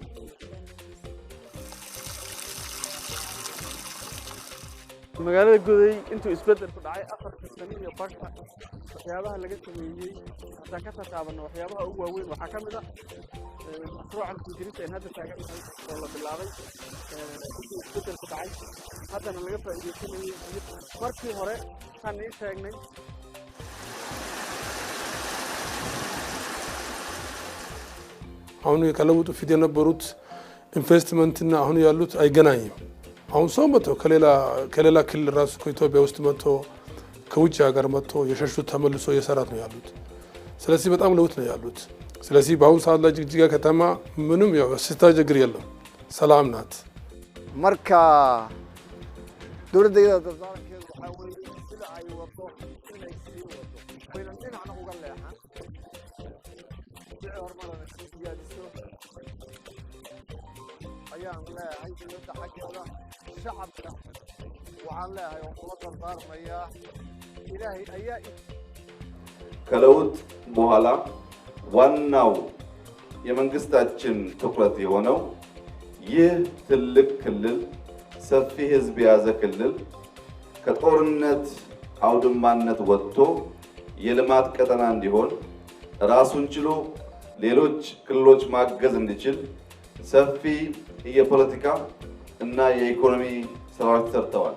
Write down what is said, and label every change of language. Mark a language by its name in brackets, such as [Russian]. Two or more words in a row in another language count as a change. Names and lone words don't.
[Somali] magaalada Goday intuu isbedel ku dhacay 4 sano iyo barka waxyaabaha laga sameeyay haddaan ka taataabano waxyaabaha ugu waaweyn waxaa ka mid ah mashruucan kujirinta in hadda taagan oo la bilaabay intuu isbedel ku dhacay haddana laga faa'iideysanayay markii hore waxaan ii sheegnay [Amharic] አሁን የቀለቡት ፊት የነበሩት ኢንቨስትመንትና አሁን ያሉት አይገናኝም። አሁን ሰው መጥቶ ከሌላ ክልል ራሱ ከኢትዮጵያ ውስጥ መጥቶ ከውጭ ሀገር መጥቶ የሸሹት ተመልሶ እየሰራት ነው ያሉት። ስለዚህ በጣም ለውጥ ነው ያሉት። ስለዚህ በአሁኑ ሰዓት ላይ ጅግጅጋ ከተማ ምንም ያው ችግር የለም፣ ሰላም ናት። [Somali] marka dowladda dadaalkeedu waxa weeye sida ay wado inay sii wado wayna dhinacna uga leexan hormarana sii siyaadiso ayaan leeyahay dowladda xaggeeda shacabka waxaan leeyahay oo kula dardaarmaya ilaahay ayaa [Amharic] ከለውጥ በኋላ ዋናው የመንግስታችን ትኩረት የሆነው ይህ ትልቅ ክልል ሰፊ ህዝብ የያዘ ክልል ከጦርነት አውድማነት ወጥቶ የልማት ቀጠና እንዲሆን ራሱን ችሎ ሌሎች ክልሎች ማገዝ እንዲችል ሰፊ የፖለቲካ እና የኢኮኖሚ ስራዎች ተሰርተዋል።